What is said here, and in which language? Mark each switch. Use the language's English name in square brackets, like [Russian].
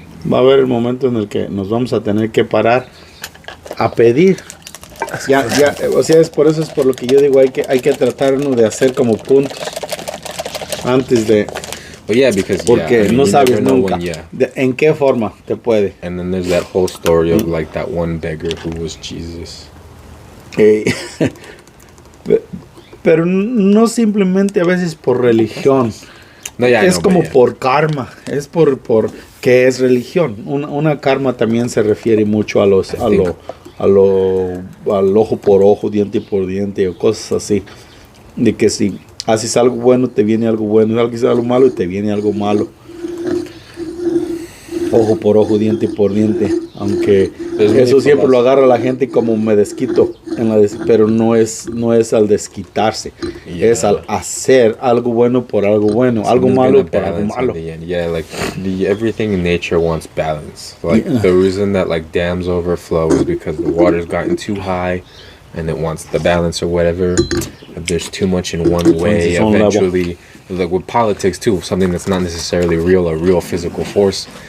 [Spanish] Va a haber el momento en el que nos vamos a tener que parar a pedir. O sea, por eso es por lo que yo digo, hay que tratarnos de hacer como puntos antes de... porque no sabes nunca en qué forma te puede. [English] And then there's that whole story of like that one beggar who was Jesus. [Spanish] Pero no simplemente a veces por religión. [English] No, yeah, [Spanish] es [English] I know, como but yeah. [Spanish] por karma, es por que es religión. Una karma también se refiere mucho a los al ojo por ojo, diente por diente o cosas así, de que si haces algo bueno te viene algo bueno, si haces algo malo te viene algo malo. Ojo por ojo, diente por diente, aunque eso siempre lo agarra la gente como me desquito, pero no es al desquitarse, es al hacer algo bueno por algo bueno, algo malo por algo malo. [English] Yeah, like everything in nature wants balance. Like the reason that like dams overflow is because the water's gotten too high, and it wants the balance or whatever. If there's too much in one way, eventually, like with politics too, something that's not necessarily real, a real physical force.